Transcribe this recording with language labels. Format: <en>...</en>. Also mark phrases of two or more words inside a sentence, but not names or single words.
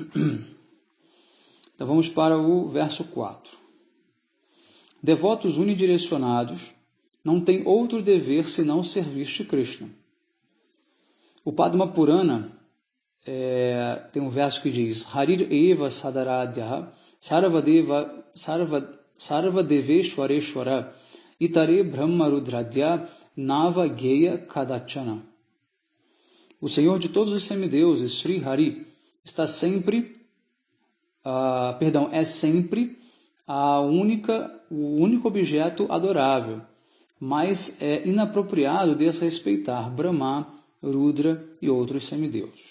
<pt>Então vamos para o verso 4. Devotos unidirecionados não têm outro dever senão servir Shri Krishna. O Padma Purana tem um verso que diz:</pt> <sa>हरिर् एव सदाराध्य सर्वदेवेश्वरेश्वर इतरे ब्रह्मरुद्राध्य नव गेय कदाचन.</sa> <pt>O Senhor de todos os semideuses, Sri Hari, está sempre, é sempre o único objeto adorável, mas é inapropriado desrespeitar Brahma, Rudra e outros semideuses.</pt>